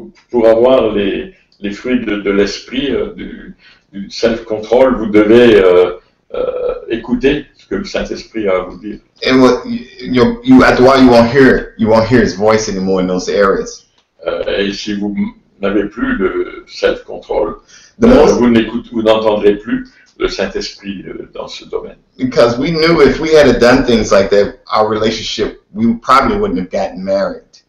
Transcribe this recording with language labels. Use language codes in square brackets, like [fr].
[fr] Pour avoir les fruits de l'esprit, du self-control, vous devez écouter ce que le Saint-Esprit a à vous dire. [en] And after a while, you won't hear his voice anymore in those areas. [fr] Et si vous n'avez plus le self-control, [en] most- [fr] vous n'entendrez plus le Saint-Esprit dans ce domaine. [en] Because we knew if we had done things like that, our relationship, we probably wouldn't have gotten married.